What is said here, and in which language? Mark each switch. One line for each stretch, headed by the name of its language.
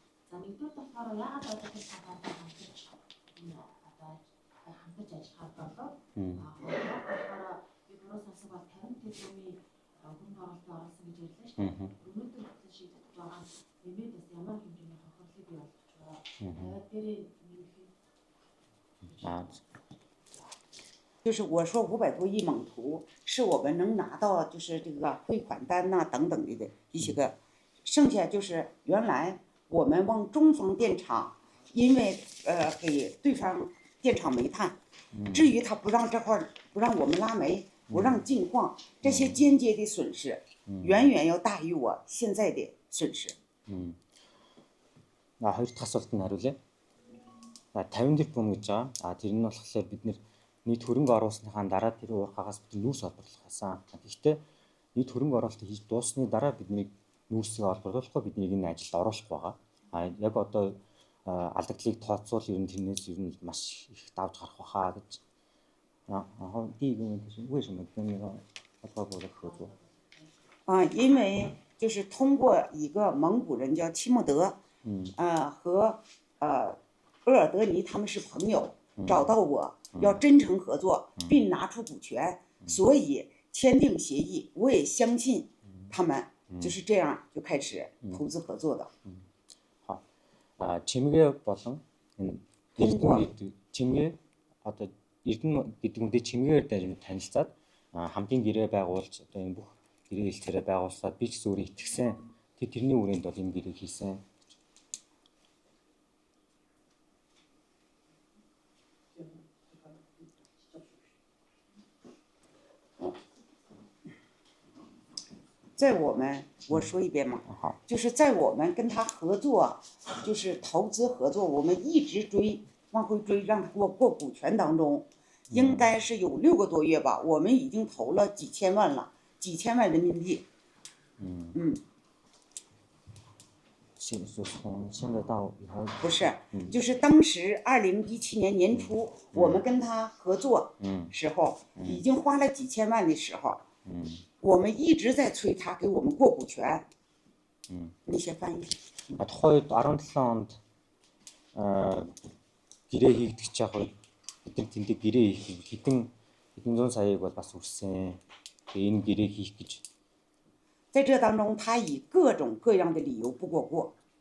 Mongolian: За нэгдүгээр болохоор яагаад одоо тэр цагаатаа хамтарч одоо хамтарч ажиллахаар болов? Тэгэхээр би буруу сонсох бол 50 тэрбумын хүн оролтод орсон гэж ярьлаа шүү дээ. Өнөөдөр хүртэл шийдэж байгаа нэмээд бас ямар хэмжээний хохирлыг бий болгож байгаа. Тэгээд дээрээ
Chinese: 就是我说500多亿蒙图是我们能拿到就是这个汇款单呐、等等的一些个，剩下就是原来我们往中方电厂，因为给对方电厂煤炭，至于他不让这块不让我们拉煤，不让进矿，这些间接的损失远远要大于我现在的损失。
Mongolian: хоёр дахь асуултанд хариулъя. 50 тэрбум гэж байгаа. Тэр нь болохоор бид нийт хөрөнгө оруулсныхаа дараа тэр уурхаагаас бид нүүрс олборлох гэсэн. Гэхдээ нийт хөрөнгө оруулалт хийж дуусны дараа бидний нүүрсийг олборлохгүй бидний энэ ажилд оруулах байгаа. Яг одоо алдагдлыг тооцвол ер нь тэрнээс ер нь маш их давж гарах байхаа гэж.
Chinese: 第一个问题是为什么跟那个外国的合作？因为就是通过一个蒙古人叫齐木德，和厄尔德尼他们是朋友，找到我，要真诚合作，并拿出股权，所以签订协议。我也相信他们就是这样就开始投资合作的。
Mongolian: чимгээ болон энэ Эрдэнэ чимгээ одоо Эрдэнэ гэдэг үндэ чимгээгээр танилцаад хамтын гэрээ байгуулж одоо энэ бүх гэрээ хэлцээрээ байгуулсаад би ч гэсэн өөрөө итгэсэн. Тэрний үрээнд бол энэ гэрээ хийсэн.
Chinese: 在我们，我说一遍嘛，就是在我们跟他合作，就是投资合作，我们一直往回追，让他给我过股权当中，应该是有6个多月吧，我们已经投了几千万了，几千万人民币。现在到以后不是，就是当时2017年年初，我们跟他合作时候，已经花了几千万的时候，我们一直在催他给我们过股权。你先翻译。
Mongolian: тухайн үед 17 онд гэрээ хийгдэж байгаа үед бид нар тэндээ гэрээ хийх хэдэн зуун саяыг бол бас үссэн. Тэгээ энэ гэрээ хийх гэж
Chinese: 在这当中，他以各种各样的理由不给我过。